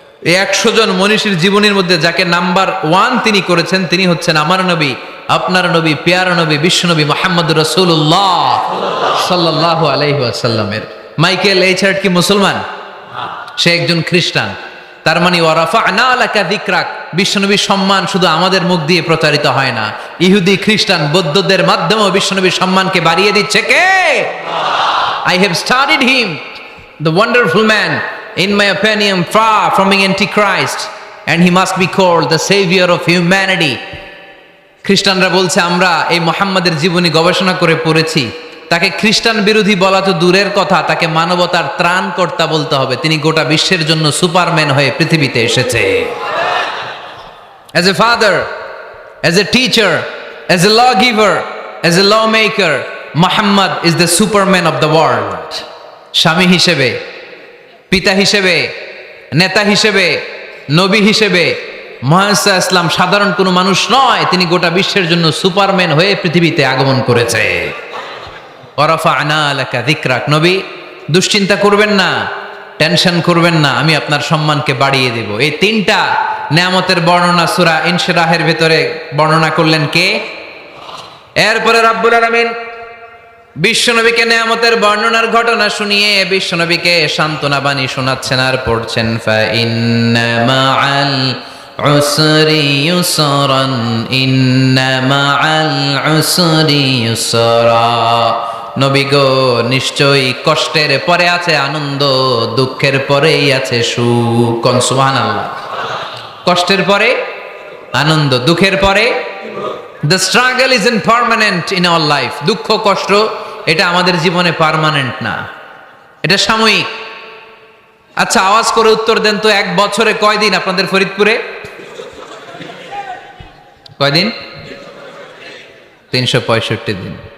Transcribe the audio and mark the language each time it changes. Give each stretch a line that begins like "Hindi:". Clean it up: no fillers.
Bangla: এই 100 জন মনীষীর জীবনীর মধ্যে যাকে নাম্বার 1 তিনি করেছেন, তিনি হচ্ছেন আমার নবী, আপনার নবী, পেয়ারা নবী, বিশ্বনবী মুহাম্মদুর রাসূলুল্লাহ সাল্লাল্লাহু আলাইহি ওয়াসাল্লামের। মাইকেল এইচ হার্ট কি মুসলমান? সে একজন খ্রিস্টান। তার মানে
Arabic: ওয়া রাফা'না লাকা যিকরাক,
Bangla: বিশ্বনবীর সম্মান শুধু আমাদের মুখ দিয়ে প্রচারিত হয় না, ইহুদি, খ্রিস্টান, বৌদ্ধদের মাধ্যমেও বিশ্বনবীর সম্মানকে বাড়িয়ে দিচ্ছে কে?
English: I have studied him, the wonderful man, in my opinion, far from being antichrist, and he must be called the savior of humanity.
Bangla: খ্রিস্টানরা বলছে আমরা এই মুহাম্মাদের জীবনী গবেষণা করে পড়েছি, তাকে খ্রিস্টান বিরোধী বলা তো দূরের কথা, তাকে মানবতার ত্রাণকর্তা বলতে হবে। তিনি গোটা বিশ্বের জন্য সুপারম্যান হয়ে পৃথিবীতে এসেছে।
English: As a father, as a teacher, as a lawgiver, as a lawmaker, Muhammad is the superman of the world.
Bangla: স্বামী হিসেবে, পিতা হিসেবে, নেতা হিসেবে, নবী হিসেবে মুহাম্মদ ইসলাম সাধারণ কোনো মানুষ নয়, তিনি গোটা বিশ্বের জন্য সুপারম্যান হয়ে পৃথিবীতে আগমন করেছে।
Arabic: ওয়া রাফা'না লাকা যিকরাক,
Bangla: নবী দুশ্চিন্তা করবেন না, টেনশন করবেন না, আমি আপনার সম্মানকে বাড়িয়ে দেব। এই তিনটা নিয়ামতের বর্ণনা সূরা ইনশিরাহের ভেতরে বর্ণনা করলেন কে? এরপরে রব্বুল আলামিন বিশ্বনবীকে নিয়ামতের বর্ণনার ঘটনা শুনিয়ে বিশ্বনবীকে সান্ত্বনা বাণী শোনাচ্ছেন আর পড়ছেন,
Arabic: ফা ইন্না মাআল উসরি ইউসরান, ইন্না মাআল উসরি ইউসরা।
Bangla: নবী গো, নিশ্চয়ই কষ্টের পরে আছে আনন্দ, দুঃখের পরেই আছে সুখ। সুবহানাল্লাহ। কষ্টের পরে আনন্দ, দুঃখের পরে।
English: The struggle isn't permanent in our life.
Bangla: দুঃখ কষ্ট এটা আমাদের জীবনে পার্মানেন্ট না, এটা সাময়িক। আচ্ছা, আওয়াজ করে উত্তর দেন তো, এক বছরে কয়দিন আপনাদের ফরিদপুরে? কয়দিন? 365 দিন।